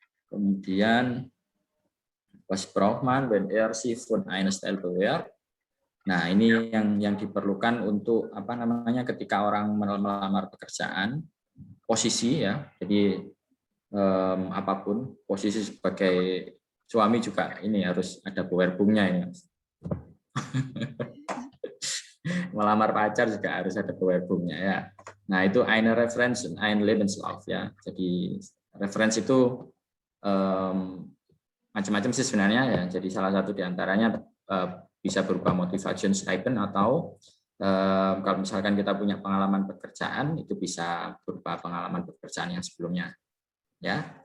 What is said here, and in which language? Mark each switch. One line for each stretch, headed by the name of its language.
Indonesian: Kemudian
German: was braucht man wenn sich von einer Stelle bewirbt?
Indonesian: Nah, ini yang diperlukan untuk apa namanya ketika orang melamar pekerjaan, posisi ya. Jadi apapun posisi sebagai suami juga ini harus ada Bewerbungnya ini. Melamar pacar juga harus ada Bewerbungnya ya. Nah, itu
German: eine Referenz und ein Lebenslauf ya.
Indonesian: Jadi referensi itu macam-macam sih sebenarnya ya. Jadi salah satu diantaranya bisa berupa motivation statement atau kalau misalkan kita punya pengalaman pekerjaan itu bisa berupa pengalaman pekerjaan yang sebelumnya ya.